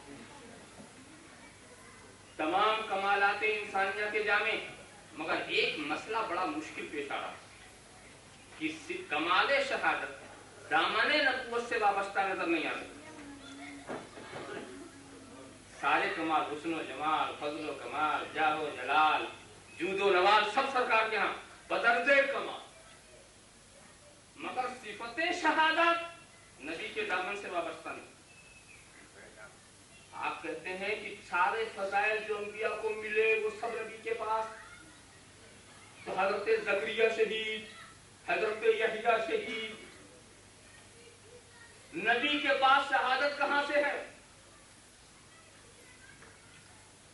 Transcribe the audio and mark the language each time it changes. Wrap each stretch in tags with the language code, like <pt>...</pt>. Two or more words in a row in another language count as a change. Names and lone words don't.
<ur>تمام کمالات انسانیہ کے جامع، مگر ایک مسئلہ بڑا مشکل پیش آ رہا کہ کمال شہادت دامن نبوت سے وابستہ نظر نہیں آ رہا، سارے کمال حسن و جمال، فضل و کمال، جاہ و جلال، جود و نوال سب سرکار کے ہاں بدرجے کمال، مگر صفت شہادت نبی کے دامن سے وابستہ نہیں۔ آپ کہتے ہیں کہ سارے فضائل جو انبیاء کو ملے وہ سب نبی کے پاس، تو حضرت زکریا شہید، حضرت یحییٰ شہید، نبی کے پاس شہادت کہاں سے ہے؟</ur>